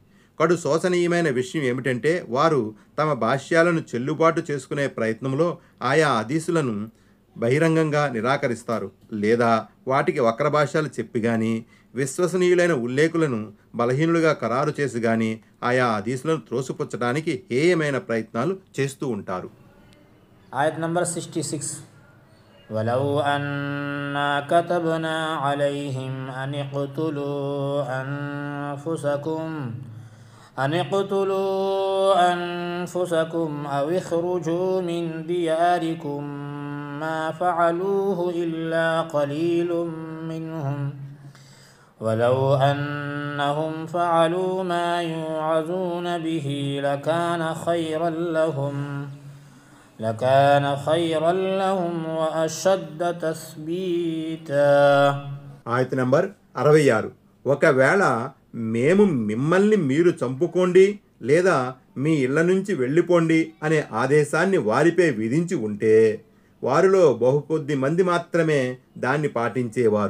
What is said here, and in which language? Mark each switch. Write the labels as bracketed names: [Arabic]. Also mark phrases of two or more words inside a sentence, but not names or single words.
[Telugu] కడు శోచనీయమైన విషయం ఏమిటంటే, వారు తమ భాష్యాలను చెల్లుబాటు చేసుకునే ప్రయత్నంలో ఆయా హదీసులను బహిరంగంగా నిరాకరిస్తారు, లేదా వాటికి వక్రభాష్యాలు చెప్పి కానీ, విశ్వసనీయులైన ఉల్లేఖులను బలహీనులుగా ఖరారు చేసి కానీ ఆయా హదీసులను త్రోసిపుచ్చడానికి హేయమైన ప్రయత్నాలు చేస్తూ ఉంటారు. ఆయత్ నంబర్ 66. [Arabic] ولو أنا كتبنا عليهم أن اقتلوا أنفسكم أو اخرجوا من دياركم ما فعلوه إلا قليل منهم ولو أنهم فعلوا ما يوعظون به لكان خيرا لهم وأشد تثبيتا. [Telugu] ఆయత్ నంబర్ 66. ఒకవేళ మేము మిమ్మల్ని మీరు చంపుకోండి లేదా మీ ఇళ్ల నుంచి వెళ్ళిపోండి అనే ఆదేశాన్ని వారిపై విధించి ఉంటే, వారిలో బహుకొద్ది మంది మాత్రమే దాన్ని పాటించేవారు.